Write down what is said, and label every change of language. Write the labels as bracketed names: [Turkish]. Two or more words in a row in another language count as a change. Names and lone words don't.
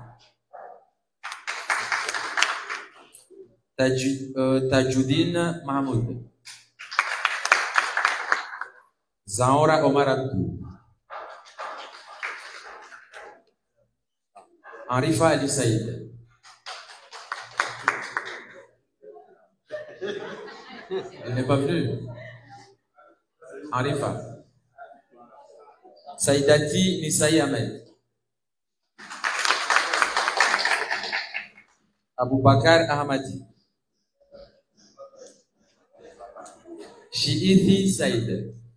[French] Tajuddin Mahmoud. Zahora Omar Abdou. Arifa Ali Saïd. Elle n'est pas venue. Arifa. Saïdati Nisaï Ahmed. Aboubakar Ahmadi. Shiithi Saïd.